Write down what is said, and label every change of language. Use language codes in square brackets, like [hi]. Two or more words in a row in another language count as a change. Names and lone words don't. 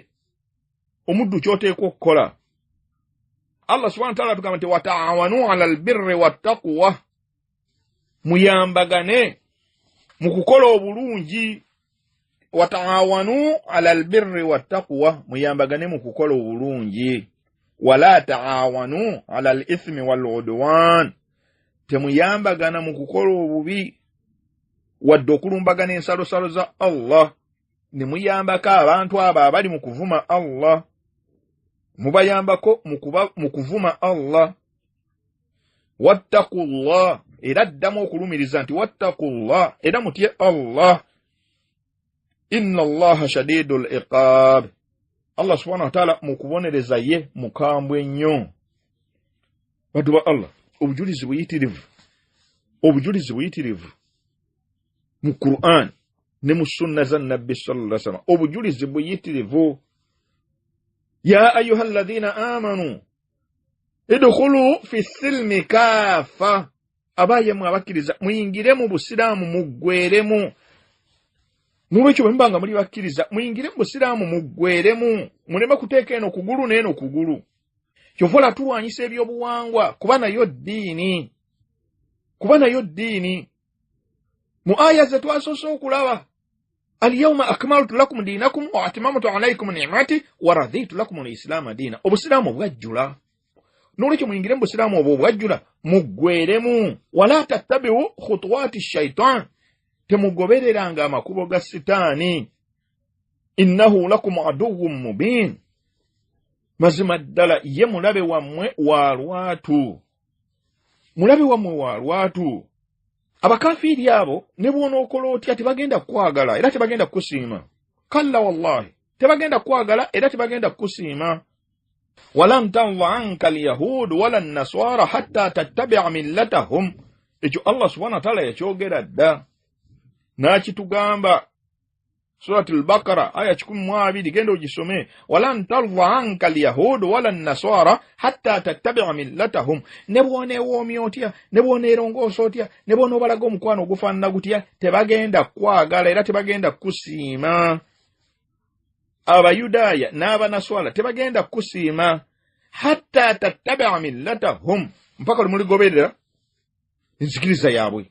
[lg] Omuddu ky'oteekwa okukola. [ar] الله سبحانه وتعالى [lg] tugamba nti [ar] وتعاونوا على البر والتقوى, [lg] muyambagane mu kukola obulungi. [ar] وتعاونوا على البر والتقوى, [lg] muyambagane mu kukola obulungi. [ar] ولا تعاونوا على الإثم والعدوان, [lg] temuyambagana mu kukola obubi wadde okulumbagana ensalosalo za Allah. Ne muyambako abantu abo abali mu kuvuma Allah, mubayambako mu kuvuma Allah. Wattaqullah, era ddamu okulumiriza nti wattaqullah, era mutye Allah. [ar] إن الله شديد العقاب, الله سبحانه وتعالى [lg] mukubonereza ye mukambwe nnyo. Bantu ba Allah, obujulizi buyitirivu mu Qur'an ne mu sunna za Nabbi [ar] صلى الله عليه وسلم, [lg] obujulizi buyitirivu. [ar] يا أيها الذين آمنوا ادخلوا في السلم كافة, [lg] abaye mwabakiriza muyingire mu busiraamu muggweremu. N'olwekyo bwe mubanga muli bakkiriza muyingire mu busiraamu muggweremu, muleme kuteeka eno kugulu n'eno kugulu. Kyova tulwanyisa ebyobuwangwa kuba nayo ddiini. Mu aya ze twasoose okulaba, [ar] اليوم أكملت لكم دينكم وأتممت عليكم نعمتي ورضيت لكم الإسلام دينا. [lg] Obusiraamu bwajjula. N'olwekyo muyingire mu busiraamu obwo bwajjula muggweremu. [ar] ولا تتبعوا خطوات الشيطان, [lg] temugobereranga amakubo ga sitaani. [ar] إنه لكم عدو مبين, [lg] mazima ddala ye mulabe wammwe wa lwatu. Abakafiiri abo ne bw'onookola otya tebagenda kukwagala era tebagenda kukusiima. [ar] كلا والله, [lg] tebagenda kukwagala era tebagenda kukusiima. [ar] ولن ترضى عنك اليهود ولا النصارى حتى تتبع ملتهم, ekyo الله سبحانه وتعالى [lg] yakyogera dda n'akitugamba. Surati al-Baqara aya 12 genda ogisome. [ar] ولن ترضى عنك اليهود ولا النصارى حتى تتبع ملتهم, [lg] ne bw'oneewoomya otya, ne bw'oneerongoosa otya, ne bw'onoobalaga omukwano ogufaanana gutya, tebagenda kwagala era tebagenda kusiima. Abayudaaya n'abanaswala tebagenda kusiima [ar] حتى تتبع ملتهم, [lg] mpaka limuligoberera enzikiriza yaabwe.